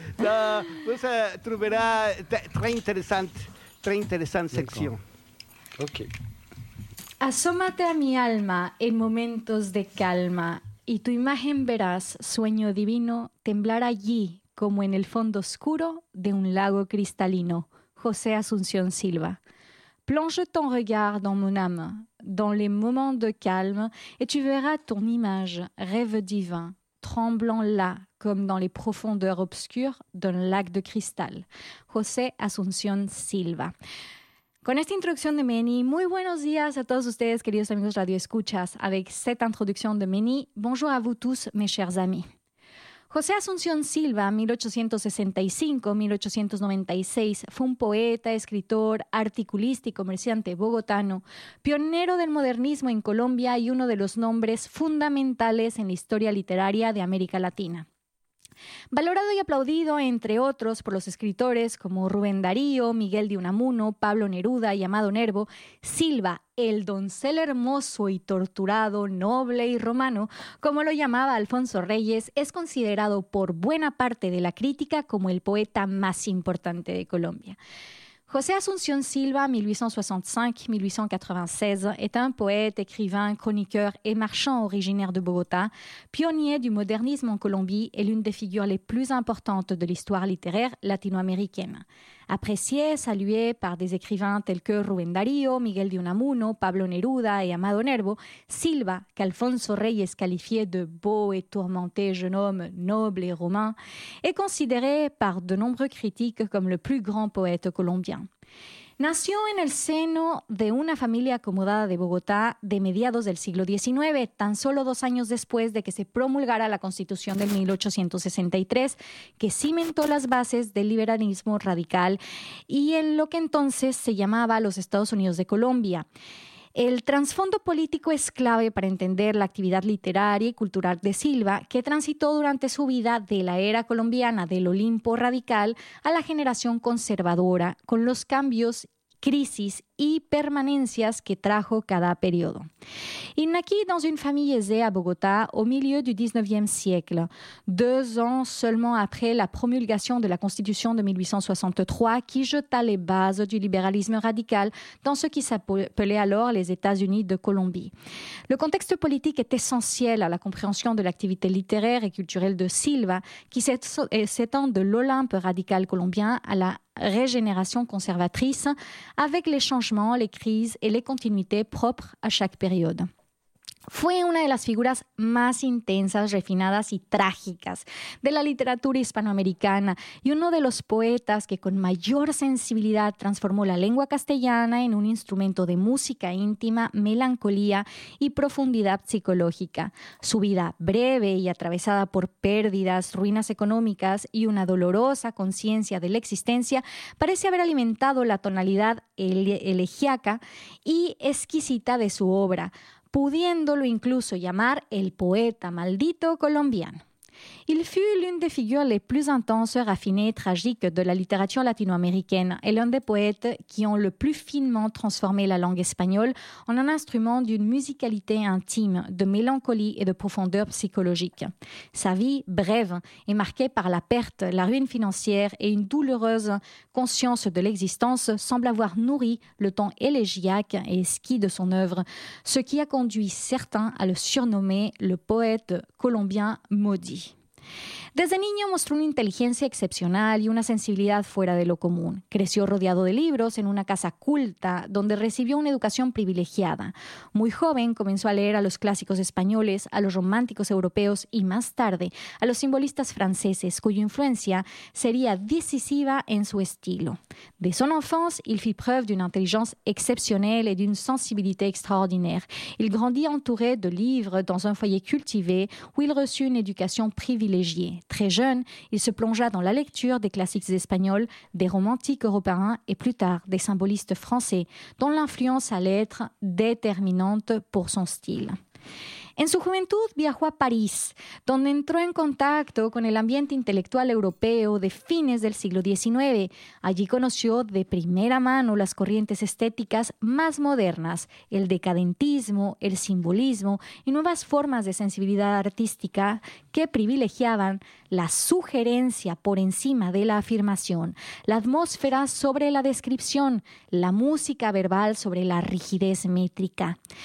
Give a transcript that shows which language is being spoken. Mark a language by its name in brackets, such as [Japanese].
[French] Vous trouverez très intéressante section. Ok. [Spanish] Asómate a mi alma en momentos de calma y tu imagen verás, sueño divino, temblar allí como en el fondo oscuro de un lago cristalino. José Asunción Silva. [French] Plonge ton regard dans mon âme, dans les moments de calme, et tu verras ton image, rêve divin, tremblant là comme dans les profondeurs obscures d'un lac de cristal. José Asunción Silva. [Spanish] Con esta introducción de Meni, muy buenos días a todos ustedes, queridos amigos Radio Escuchas. [French] Avec cette introduction de Meni, bonjour à vous tous, mes chers amis. [Spanish] José Asunción Silva, 1865-1896, fue un poeta, escritor, articulista y comerciante bogotano, pionero del modernismo en Colombia y uno de los nombres fundamentales en la historia literaria de América Latina. Valorado y aplaudido, entre otros, por los escritores como Rubén Darío, Miguel de Unamuno, Pablo Neruda y Amado Nervo, Silva, el doncel hermoso y torturado, noble y romano, como lo llamaba Alfonso Reyes, es considerado por buena parte de la crítica como el poeta más importante de Colombia. [French] José Asunción Silva, 1865-1896, est un poète, écrivain, chroniqueur et marchand originaire de Bogota, pionnier du modernisme en Colombie et l'une des figures les plus importantes de l'histoire littéraire latino-américaine. Apprécié, salué par des écrivains tels que Rubén Darío, Miguel de Unamuno, Pablo Neruda et Amado Nervo, Silva, qu'Alfonso Reyes qualifiait de beau et tourmenté jeune homme noble et romain, est considéré par de nombreux critiques comme le plus grand poète colombien. [Spanish] Nació en el seno de una familia acomodada de Bogotá de mediados del siglo XIX, tan solo dos años después de que se promulgara la Constitución de 1863, que cimentó las bases del liberalismo radical y en lo que entonces se llamaba los Estados Unidos de Colombia. El trasfondo político es clave para entender la actividad literaria y cultural de Silva, que transitó durante su vida de la era colombiana del Olimpo radical a la generación conservadora, con los cambios, crisis y permanencias que trajo cada periodo. [French] Il naquit dans une famille aisée à Bogotá au milieu du 19e siècle, deux ans seulement après la promulgation de la Constitution de 1863 qui jeta les bases du libéralisme radical dans ce qui s'appelait alors les États-Unis de Colombie. Le contexte politique est essentiel à la compréhension de l'activité littéraire et culturelle de Silva qui s'étend de l'Olympe radical colombien à la régénération conservatrice avec les changements, les crises et les continuités propres à chaque période. [Spanish] Fue una de las figuras más intensas, refinadas y trágicas de la literatura hispanoamericana y uno de los poetas que con mayor sensibilidad transformó la lengua castellana en un instrumento de música íntima, melancolía y profundidad psicológica. Su vida breve y atravesada por pérdidas, ruinas económicas y una dolorosa conciencia de la existencia parece haber alimentado la tonalidad elegiaca y exquisita de su obra, pudiéndolo incluso llamar el poeta maldito colombiano. [French] Il fut l'une des figures les plus intenses, raffinées et tragiques de la littérature latino-américaine et l'un des poètes qui ont le plus finement transformé la langue espagnole en un instrument d'une musicalité intime, de mélancolie et de profondeur psychologique. Sa vie, brève, est marquée par la perte, la ruine financière et une douloureuse conscience de l'existence, semble avoir nourri le ton élégiaque et exquis de son œuvre, ce qui a conduit certains à le surnommer le poète colombien maudit. [Spanish] Desde niño mostró una inteligencia excepcional y una sensibilidad fuera de lo común. Creció rodeado de libros en una casa culta donde recibió una educación privilegiada. Muy joven comenzó a leer a los clásicos españoles, a los románticos europeos y más tarde a los simbolistas franceses, cuya influencia sería decisiva en su estilo. [French] De son enfance, il fit preuve d'une intelligence exceptionnelle et d'une sensibilité extraordinaire. Il grandit entouré de livres dans un foyer cultivé où il reçut une éducation privilégiée. Très jeune, il se plongea dans la lecture des classiques espagnols, des romantiques européens et plus tard des symbolistes français, dont l'influence allait être déterminante pour son style. [Spanish] En su juventud viajó a París, donde entró en contacto con el ambiente intelectual europeo de fines del siglo XIX. Allí conoció de primera mano las corrientes estéticas más modernas, el decadentismo, el simbolismo y nuevas formas de sensibilidad artística que privilegiaban la sugerencia por encima de la afirmación, la atmósfera sobre la descripción, la música verbal sobre la rigidez métrica.